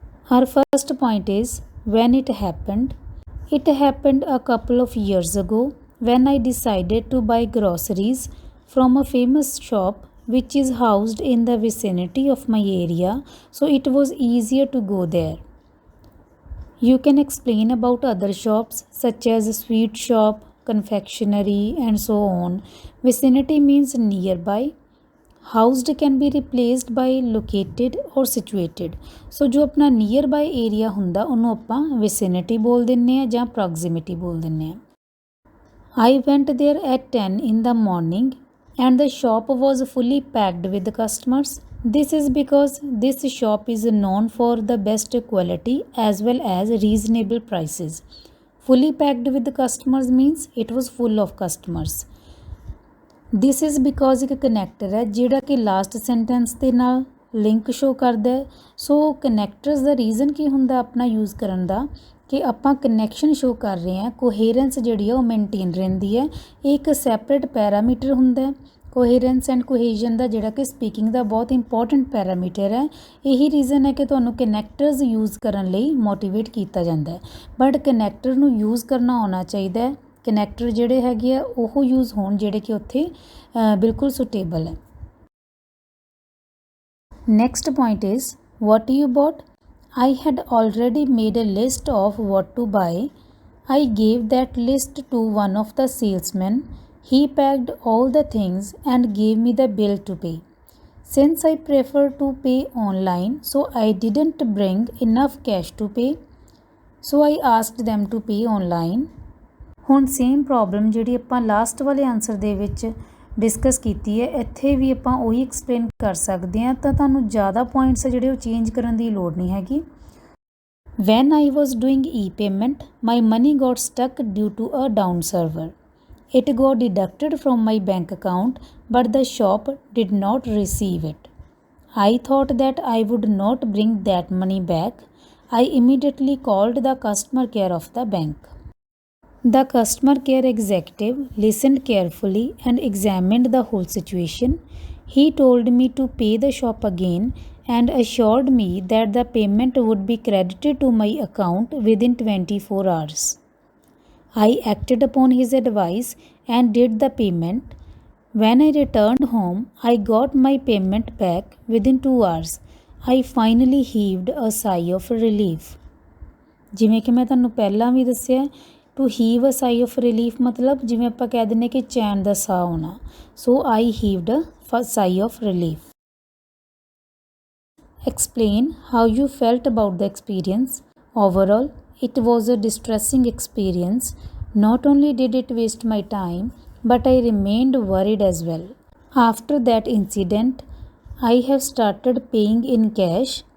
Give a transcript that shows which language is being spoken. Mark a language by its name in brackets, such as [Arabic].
[English] Our first point is when it happened. It happened a couple of years ago when I decided to buy groceries from a famous shop which is housed in the vicinity of my area, so it was easier to go there. You can explain about other shops such as a sweet shop, confectionery, and so on. Vicinity means nearby. Housed can be replaced by located or situated. [Punjabi] So जो अपना near ਬਾਈ area ਹੁੰਦਾ ਉਹਨੂੰ ਆਪਾਂ ਵਿਸਿਨਿਟੀ ਬੋਲ ਦਿੰਨੇ ਆ ਜਾਂ proximity ਬੋਲ ਦਿੰਨੇ ਆ. [English] I went there at 10 in the morning and the shop was fully packed with customers. This is because this shop is known for the best quality as well as reasonable prices. Fully packed with customers means it was full of customers. This is because ਇੱਕ connector ਹੈ ਜਿਹੜਾ ਕਿ last sentence ਦੇ ਨਾਲ link show ਕਰਦਾ ਹੈ. [Punjabi] ਸੋ ਕਨੈਕਟਰਸ ਦਾ reason ਕੀ ਹੁੰਦਾ ਆਪਣਾ ਯੂਜ਼ ਕਰਨ ਦਾ ਕਿ ਆਪਾਂ ਕਨੈਕਸ਼ਨ ਸ਼ੋ ਕਰ ਰਹੇ ਹਾਂ. ਕੋਹੇਰੈਂਸ ਜਿਹੜੀ ਆ ਉਹ ਮੇਨਟੇਨ ਰਹਿੰਦੀ ਹੈ. ਇਹ ਇੱਕ ਸੈਪਰੇਟ ਪੈਰਾਮੀਟਰ ਹੁੰਦਾ ਹੈ. ਕੋਹੇਰੈਂਸ ਐਂਡ ਕੋਹੇਜ਼ਨ ਦਾ ਜਿਹੜਾ ਕਿ ਸਪੀਕਿੰਗ ਦਾ ਬਹੁਤ ਇੰਪੋਰਟੈਂਟ ਪੈਰਾਮੀਟਰ ਹੈ. ਇਹੀ ਰੀਜ਼ਨ ਹੈ ਕਿ ਤੁਹਾਨੂੰ ਕਨੈਕਟਰਸ ਯੂਜ਼ ਕਰਨ ਲਈ ਮੋਟੀਵੇਟ ਕੀਤਾ ਜਾਂਦਾ ਹੈ. ਬਟ ਕਨੈਕਟਰ ਨੂੰ ਯੂਜ਼ ਕਰਨਾ ਆਉਣਾ ਚਾਹੀਦਾ ਹੈ. ਕਨੈਕਟਰ ਜਿਹੜੇ ਹੈਗੇ ਆ ਉਹ ਯੂਜ਼ ਹੋਣ ਜਿਹੜੇ ਕਿ ਉੱਥੇ ਬਿਲਕੁਲ ਸੁਟੇਬਲ ਹੈ. [English] Next point is what you bought. I had already made a list of what to buy. I gave that list to one of the salesmen. He packed all the things and gave me the bill to pay. Since I prefer to pay online, so I didn't bring enough cash to pay. So I asked them to pay online. [Punjabi] ਹੁਣ same problem ਜਿਹੜੀ ਆਪਾਂ last ਵਾਲੇ answer ਦੇ ਵਿੱਚ discuss ਕੀਤੀ ਹੈ ਇੱਥੇ ਵੀ ਆਪਾਂ ਉਹੀ ਐਕਸਪਲੇਨ ਕਰ ਸਕਦੇ ਹਾਂ. ਤਾਂ ਤੁਹਾਨੂੰ ਜ਼ਿਆਦਾ ਪੁਆਇੰਟਸ ਜਿਹੜੇ ਉਹ ਚੇਂਜ ਕਰਨ ਦੀ ਲੋੜ ਨਹੀਂ ਹੈਗੀ. [English] When I was doing e-payment, my money got stuck due to a down server. It got deducted from my bank account, but the shop did not receive it. I thought that I would not bring that money back. I immediately called the customer care of the bank. The customer care executive listened carefully and examined the whole situation. He told me to pay the shop again and assured me that the payment would be credited to my account within 24 hours. I acted upon his advice and did the payment. When I returned home, I got my payment back within 2 hours. I finally heaved a sigh of relief. [Punjabi] ਜਿਵੇਂ ਕਿ ਮੈਂ ਤੁਹਾਨੂੰ ਪਹਿਲਾਂ ਵੀ ਦੱਸਿਆ [English] to heave a sigh of relief [Punjabi] ਮਤਲਬ ਜਿਵੇਂ ਆਪਾਂ ਕਹਿ ਦਿੰਦੇ ਕਿ ਚੈਨ ਦਾ ਸਾਹ ਆਉਣਾ. [English] So I heaved a sigh of relief. Explain how you felt about the experience. Overall, it was a distressing experience. Not only did it waste my time, but I remained worried as well. After that incident, I have started paying in cash.